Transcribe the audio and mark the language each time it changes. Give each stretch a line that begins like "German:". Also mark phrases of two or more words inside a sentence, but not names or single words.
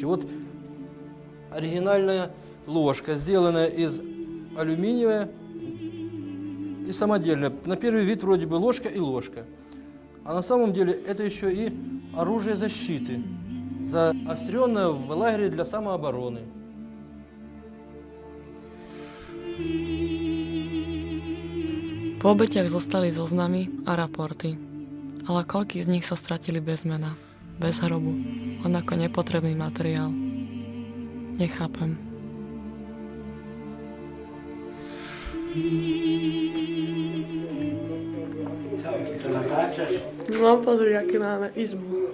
Russian: Вот оригинальная ложка, сделанная из алюминия и самодельная. На первый вид вроде бы ложка и ложка. А на самом деле это еще и оружие защиты, заостренное в лагере для самообороны.
Slovak: Po obetiach zostali zoznamy a raporty, ale koľký z nich sa stratili bez mena, bez hrobu, len ako nepotrebný materiál. Nechápem. No pozri, aký máme izbu.